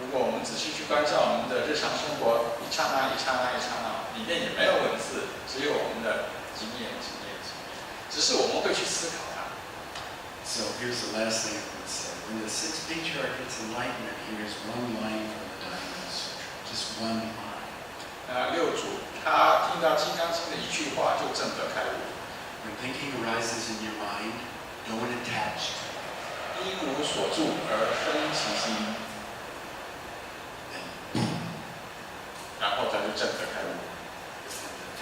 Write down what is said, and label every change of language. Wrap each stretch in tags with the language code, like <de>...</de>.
<zh>如果我们仔细去关照我们的日常生活，一刹那一刹那一刹那，里面也没有文字，只有我们的经验，只是我们会去思考它。</zh> <en>So here's the last thing I would say. When the sixth patriarch gets enlightenment, here's one line from the Dharma Sutra. Just one line.</en> <zh>六祖他听到《金刚经》的一句话就证得开悟。</zh> <en>When thinking arises in your mind, don't attach to it.</en> <zh>因无所住而生其心，然后他就证得开悟。</zh>